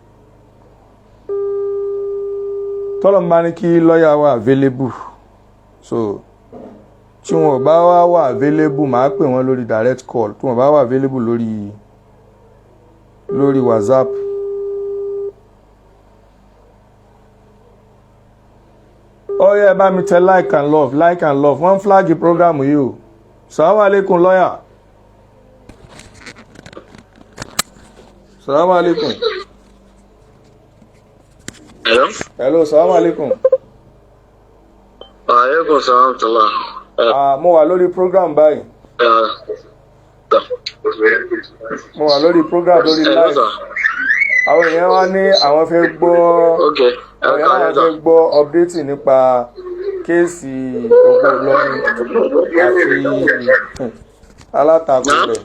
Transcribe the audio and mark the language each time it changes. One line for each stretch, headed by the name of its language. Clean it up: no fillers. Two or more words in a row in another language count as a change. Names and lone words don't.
Yoruba: Tọ́lọ́run bá ní kí lọ́yà wà available, so tí wọ́n bá wà available màá pè wọ́n lórí
English: direct call,
Yoruba: tí wọ́n bá wà available lórí WhatsApp. Ó yẹ bá mi tẹ
English: like and love
Yoruba: wọ́n flag program yìí o.
Arabic: سلام عليكم lọ́yà. سلام عليكم. Hello, سلام عليكم. وعليكم السلام tala.
Yoruba: Mo wà lórí program báyìí. Mo wà lórí program lórí live. Àwọn èèyàn wá ní àwọn fẹ́ gbọ́ update nípa kéèsì Ogo Ilorin àti alátakò rẹ̀.